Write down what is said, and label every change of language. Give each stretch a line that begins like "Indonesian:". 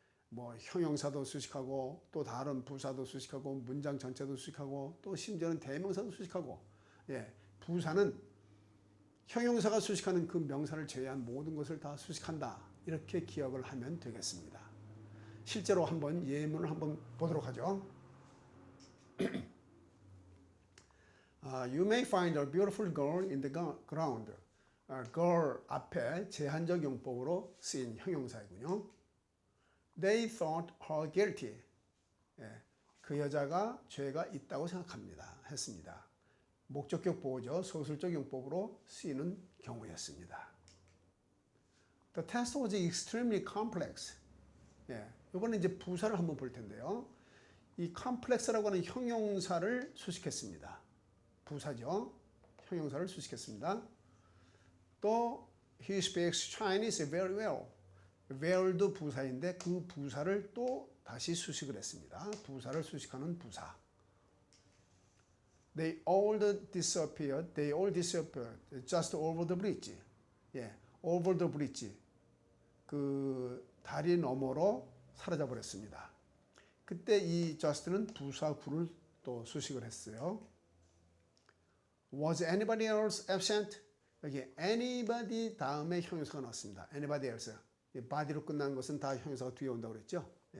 Korean: 뭐 형용사도 수식하고 또 다른 부사도 수식하고 문장 전체도 수식하고 또 심지어는 대명사도 수식하고 부사는 형용사가 수식하는 그 명사를 제외한 모든 것을 다 수식한다 이렇게 기억을 하면 되겠습니다. 실제로 한번 예문을 한번 보도록 하죠.
English: You may find a beautiful girl in the ground.
Korean: girl 앞에 제한적 용법으로 쓰인 형용사이군요.
English: They thought her guilty.
Korean: 그 여자가 죄가 있다고 생각합니다. 했습니다. 목적격 보호죠. 소설적 용법으로 쓰이는 경우였습니다.
English: The test was extremely complex.
Korean: 이번에 이제 부사를 한번 볼 텐데요. 이 complex라고 하는 형용사를 수식했습니다. 부사죠. 형용사를 수식했습니다. 또
English: he speaks Chinese very well.
Korean: well도 부사인데 그 부사를 또 다시 수식을 했습니다. 부사를 수식하는 부사.
English: They all disappeared just over the bridge. over the bridge.
Korean: 그 다리 너머로 사라져 버렸습니다. 그때 이 just는 부사구를 또 수식을 했어요.
English: Was anybody else absent?
Korean: 여기 anybody 다음에 형용사가 나왔습니다.
English: anybody else.
Korean: body로 끝난 것은 다 형용사가 뒤에 온다고 그랬죠.